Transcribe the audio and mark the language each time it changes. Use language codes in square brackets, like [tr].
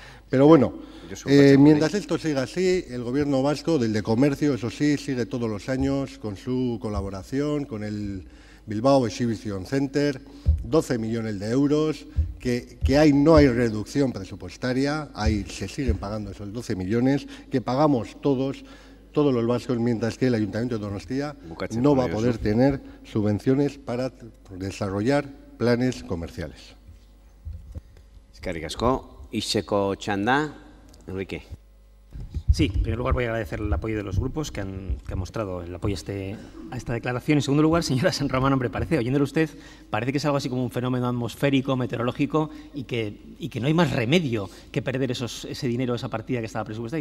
[es] Pero bueno, mientras esto siga así, el Gobierno vasco, del de comercio, eso sí, sigue todos los años con su colaboración con el Bilbao Exhibition Center, 12 millones de euros, que no hay reducción presupuestaria, se siguen pagando esos 12 millones, que pagamos todos los vascos, mientras que el Ayuntamiento de Donostia no va a poder tener subvenciones para desarrollar planes comerciales. [eu] Eskerrik asko. Iseko txanda, Enrique. [es] Sí, en primer lugar voy a agradecer el apoyo de los grupos que han mostrado el apoyo a esta declaración. En segundo lugar, señora San Román, hombre, oyéndole usted, parece que es algo así como un fenómeno atmosférico, meteorológico, y que no hay más remedio que perder ese dinero, esa partida que estaba presupuestada.